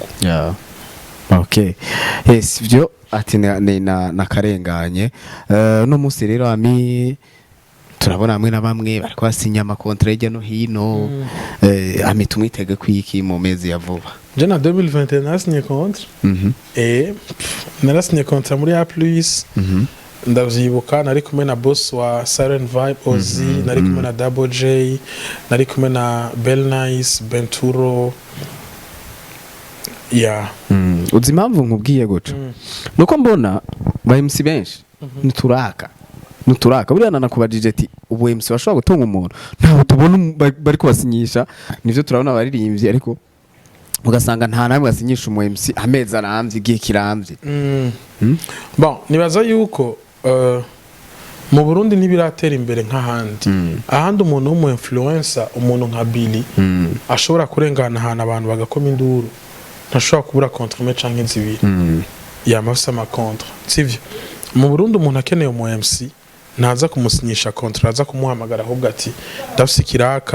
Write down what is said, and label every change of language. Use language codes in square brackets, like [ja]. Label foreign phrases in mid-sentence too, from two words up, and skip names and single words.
[rn] okay yes byo ati nakarenganye no munsi rero ami turabona hamwe na bamwe bariko basinya amakontra hirya no hino ami tumwitege kwiki mu mezi ya vuba je na 2021 nasinye kontra narasinye kontra muri A+, ndavyibuka nari kumwe na boss wa Siren Vibe Ozi nari kumwe na Double J nari kumwe na Bell Nice Benturo uzi impamvu nkubwiye gutyo nuko mbona ba MC benshi nuturaka buriya nanakubajije ati ubu MC bashobora gutunga umuntu ntaho tubona bari kubasinyisha nivyo turabona abaririmbyi ariko ugasanga nta namwe basinyisha umu MC amezi arambye igihe kirambye bon nibaza yuko mu Burundi ntibiratera imbere nk'ahandi ahandi umuntu w'umu influencer umuntu nka Billy ashobora kurengana ahantu abantu bagakoma induru ntashobora kubura contre me canke zibiri yamafisa ama contre sivyo mu Burundi umuntu akeneye umu MC ntaza kumusinyisha contre aza kumuhamagara ahubwo ati ndafise kiraka